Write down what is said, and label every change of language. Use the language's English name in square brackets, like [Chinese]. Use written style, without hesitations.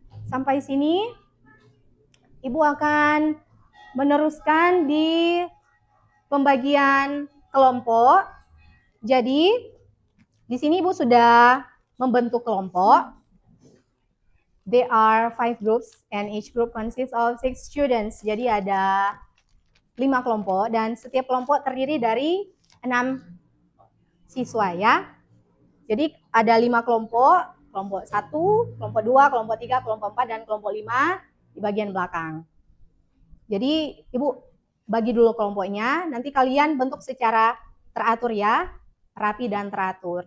[Indonesian] Sampai sini, Ibu akan meneruskan di pembagian kelompok. Jadi, di sini Ibu sudah membentuk kelompok. [English] There are 5 groups and each group consists of 6 students. [Indonesian] Jadi ada 5 kelompok dan setiap kelompok terdiri dari 6 siswa ya. Jadi ada 5 kelompok, kelompok 1, kelompok 2, kelompok 3, kelompok 4, dan kelompok 5 di bagian belakang. Jadi Ibu bagi dulu kelompoknya, nanti kalian bentuk secara teratur ya, rapi dan teratur.